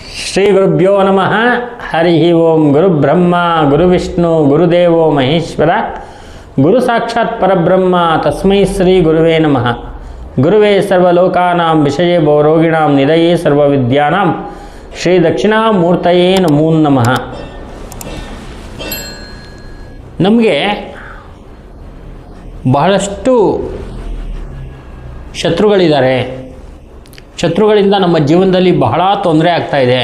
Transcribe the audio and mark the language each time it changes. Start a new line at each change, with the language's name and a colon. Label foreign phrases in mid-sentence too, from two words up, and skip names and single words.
Sanskrit: ಶ್ರೀ ಗುರುಭ್ಯೋ ನಮಃ. ಹರಿ ಓಂ. ಗುರು ಬ್ರಹ್ಮ ಗುರು ವಿಷ್ಣು ಗುರುದೇವೋ ಮಹೇಶ್ವರ ಗುರು ಸಾಕ್ಷಾತ್ ಪರಬ್ರಹ್ಮ ತಸ್ಮೈ ಶ್ರೀ ಗುರುವೇ ನಮಃ. ಗುರುವೇ ಸರ್ವಲೋಕಾನಾಂ ವಿಷಯೇ ಭವರೋಗಿಣಾಂ ನಿಧಯೇ ಸರ್ವವಿದ್ಯಾನಾಂ ಶ್ರೀ ದಕ್ಷಿಣಾಮೂರ್ತಯೇ ನಮೋ ನಮಃ.
Kannada: ನಮಗೆ ಬಹಳಷ್ಟು ಶತ್ರುಗಳಿದ್ದಾರೆ. ಶತ್ರುಗಳಿಂದ ನಮ್ಮ ಜೀವನದಲ್ಲಿ ಬಹಳ ತೊಂದರೆ ಆಗ್ತಾಯಿದೆ.